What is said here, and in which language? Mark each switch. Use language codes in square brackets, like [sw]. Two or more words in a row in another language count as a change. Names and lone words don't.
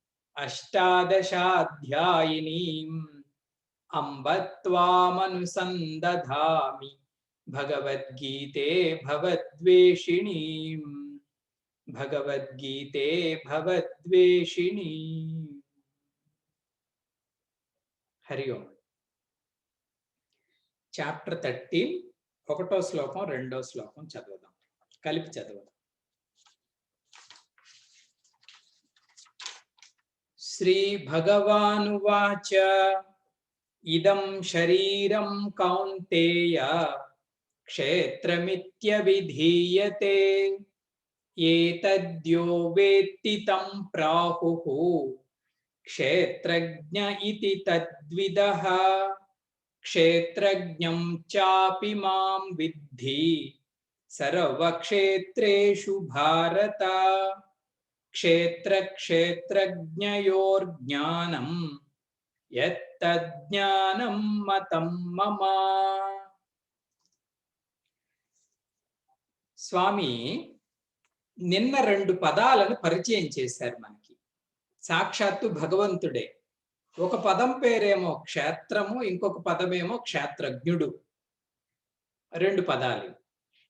[sa] अष्टादशाध्यायिनीम् अम्ब त्वामनुसन्दधामि भगवद्गीते भवद्वेषिणीम् भगवद्गीते भवद्वेषिणीम्। हरि ओम। [te] చాప్టర్ 13 ఒకటో శ్లోకం రెండో శ్లోకం చదువుదాం, కలిపి చదువుదాం। [sa] శ్రీ భగవానువాచ ఇదం శరీరం కౌంతేయ క్షేత్రమిత్యవిధీయతే ఏతద్యో వేత్తి తం ప్రాహుః క్షేత్రజ్ఞ ఇతి తద్విదః क्षेत्रज्ञं चापि मां विद्धि सर्वक्षेत्रेषु भारत क्षेत्रक्षेत्रज्ञयोर्ज्ञानं यत्तज्ज्ञानं मतं मम। [te] స్వామి నిన్న రెండు పదాలను పరిచయం చేశారు మనకి, సాక్షాత్తు భగవంతుడే। ఒక పదం పేరేమో క్షేత్రము, ఇంకొక పదమేమో క్షేత్రజ్ఞుడు, రెండు పదాలు।